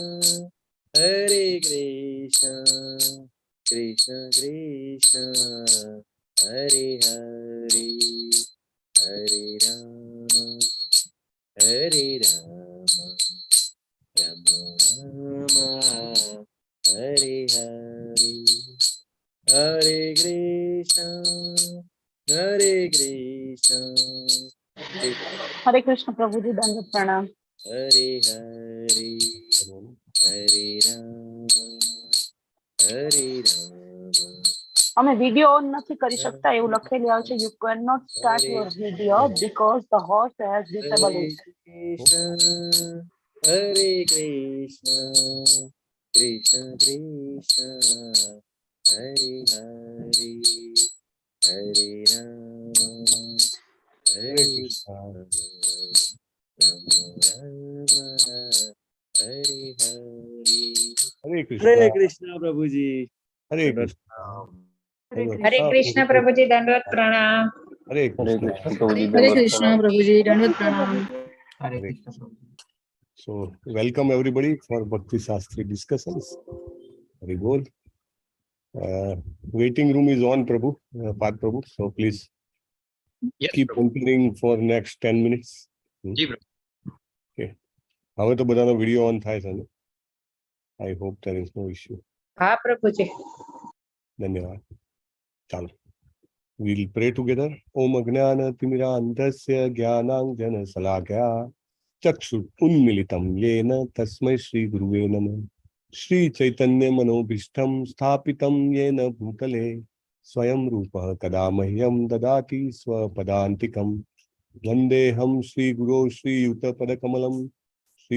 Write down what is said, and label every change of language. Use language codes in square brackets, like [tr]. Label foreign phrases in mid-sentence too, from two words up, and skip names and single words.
[sa] कृष्ण कृष्ण, हरे हरे, हरे राम, राम राम, हरे हरे, हरे कृष्ण, कृष्ण, हरे कृष्ण प्रभुजी, दण्डवत् प्रणाम. हरे हरे, हरे राम, हरे राम. [gu] અમે વિડિયો ઓન નથી કરી શકતા એવું લખેલું આવે છે. [en] You cannot start your video because the host has disabled it. [sa] हरे कृष्ण, कृष्ण कृष्ण, हरे हरे, हरे राम, हरे राम, राम राम, हरे हरे. हरे कृष्ण प्रभुजी. हरे कृष्ण. हरे कृष्ण प्रभुजी, दण्डवत् प्रणाम. हरे कृष्ण प्रभुजी, दण्डवत् प्रणाम. हरे कृष्ण. [en] So welcome everybody for Bhakti Shastri discussions. Very good. Waiting room is on, Prabhu, Path Prabhu. So please keep continuing for next 10 minutes. [gu] Okay. હવે તો બધાનો વિડીયો ઓન થાય છે ને? [en] I hope there is no issue. [gu] હા પ્રભુજી. ધન્યવાદ. ચાલો. [en] We'll pray together. [sa] ॐ अज्ञान तिमिरान्धस्य ज्ञानाञ्जन शलाकया चक्षुः उन्मीलितम् येन तस्मै श्री गुरवे नमः. श्री चैतन्य मनोऽभीष्टं स्थापितं येन भूतले स्वयं रूपः कदा मह्यं ददाति स्वपदान्तिकम् वन्देऽहं श्री गुरु श्री युत पदकमलं श्री